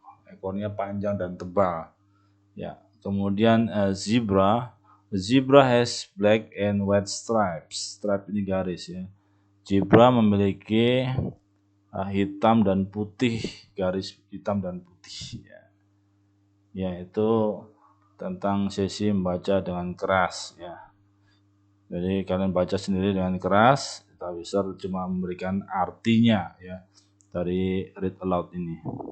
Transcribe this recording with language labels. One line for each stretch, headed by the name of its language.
Indonesian: ekornya panjang dan tebal. Ya, kemudian zebra.
English: Zebra has black and white stripes.
Indonesian: Stripe ini garis ya. Zebra memiliki hitam dan putih, garis hitam dan putih ya. Ya, itu tentang sesi membaca dengan keras ya. Jadi kalian baca sendiri dengan keras, Tawiser cuma memberikan artinya ya dari read aloud ini.